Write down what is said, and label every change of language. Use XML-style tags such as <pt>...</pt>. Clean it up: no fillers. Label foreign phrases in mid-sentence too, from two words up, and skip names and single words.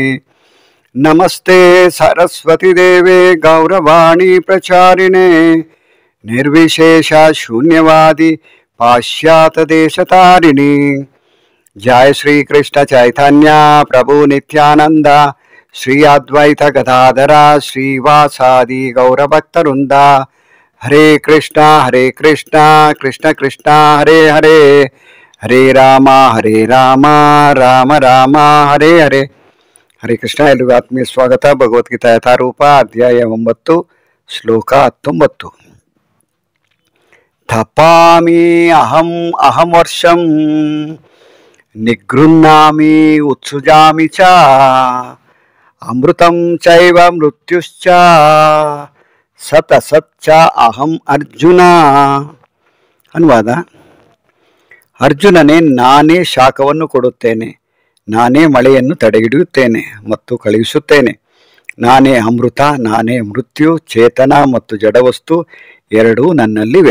<sa>नमस्ते सरस्वती देवे गौरवाणी प्रचारिणे निर्विशेष शून्यवादी पाश्चात्य देशतारिणी। जय श्री कृष्ण चैतन्य प्रभु नित्यानंद श्री अद्वैत गदाधर श्रीवासादि गौरभक्तवृंद। हरे कृष्ण कृष्ण कृष्ण हरे हरे, हरे राम राम राम हरे हरे। हरे कृष्ण।</sa> <kn>एल्लरिಗೂ ಆತ್ಮೀಯ ಸ್ವಾಗತ। ಭಗವದ್ಗೀತಾ ಯಥಾರೂಪ ಅಧ್ಯಾಯ 9 ಶ್ಲೋಕ 19।</kn> <sa>तपामि अहम अहम वर्षम निगृह्णामि उत्सृजामि च अमृतं चैव मृत्युश्च सतसच्च अहम अर्जुन।</sa> <kn>ಅನುವಾದ: ಅರ್ಜುನನೇ, ನಾನೇ ಶಾಖವನ್ನು ಕೊಡುತ್ತೇನೆ, ನಾನೇ ಮಳೆಯನ್ನು ತಡೆಹಿಡಿಯುತ್ತೇನೆ ಮತ್ತು ಕಳುಹಿಸುತ್ತೇನೆ, ನಾನೇ ಅಮೃತ, ನಾನೇ ಮೃತ್ಯು, ಚೇತನ ಮತ್ತು ಜಡವಸ್ತು ಎರಡೂ ನನ್ನಲ್ಲಿವೆ.</kn>